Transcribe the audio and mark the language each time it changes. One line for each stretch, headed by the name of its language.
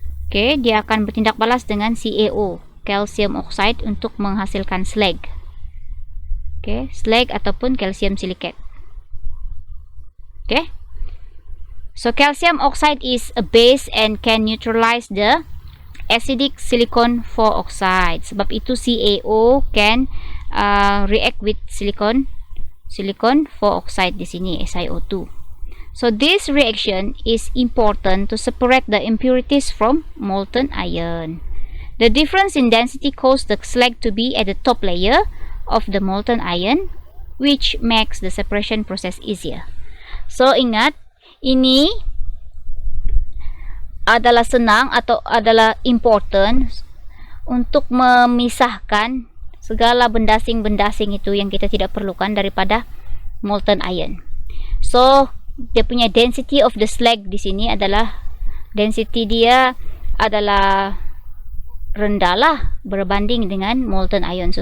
Malay: Okay, dia akan bertindak balas dengan CaO, calcium oxide, untuk menghasilkan slag. Okay, slag ataupun calcium silicate.
English: Okay, so calcium oxide is a base and can neutralize the acidic silicon 4 oxide.
Malay: Sebab itu
English: CaO can react with silicon 4 oxide
Malay: di sini,
English: SiO2. So this reaction is important to separate the impurities from molten iron. The difference in density causes the slag to be at the top layer of the molten iron, which makes the separation process easier.
Malay: So ingat, ini adalah senang atau adalah important untuk memisahkan segala bendasing-bendasing itu yang kita tidak perlukan daripada molten iron. So dia punya
English: density of the slag
Malay: di sini adalah, density dia adalah rendah lah berbanding dengan molten iron.